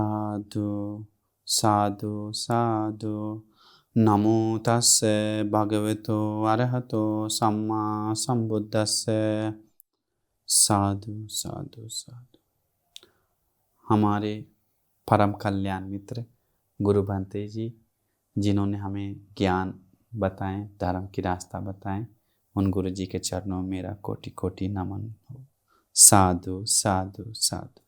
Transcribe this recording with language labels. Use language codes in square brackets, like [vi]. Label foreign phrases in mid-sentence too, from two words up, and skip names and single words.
[pi] साधु साधु साधु। नमो तस्से भगवतो अरहतो सम्मा संबुद्धस्से। साधु साधु साधु। [hi] हमारे परम कल्याण मित्र गुरु भंते जी, जिन्होंने हमें ज्ञान बताएं, धर्म की रास्ता बताएं, उन गुरु जी के चरणों में मेरा कोटि कोटि नमन हो। [pi] साधु साधु साधु।